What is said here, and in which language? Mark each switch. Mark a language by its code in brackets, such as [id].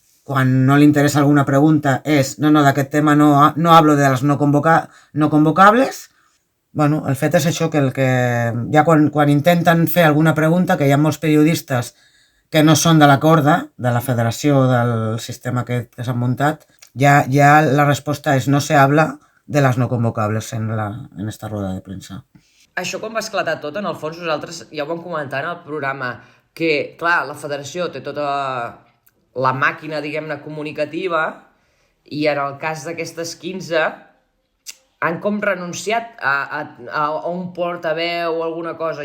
[ca] Quan no li interessa alguna pregunta és d'aquest tema [es] no hablo [ca] de les no convocables. El fet és això, que ja quan intenten fer alguna pregunta, que hi ha molts periodistes que no són de la corda, de la federació, del sistema que s'han muntat, ja la resposta és [es] no se habla de las no convocables en esta rueda de premsa. [ca] Això quan va esclatar tot, en el fons nosaltres ja ho vam comentar en el programa, que, clar, la federació té tota la màquina, diguem-ne, comunicativa, i en el cas d'aquestes 15 han com renunciat a un portaveu o alguna cosa.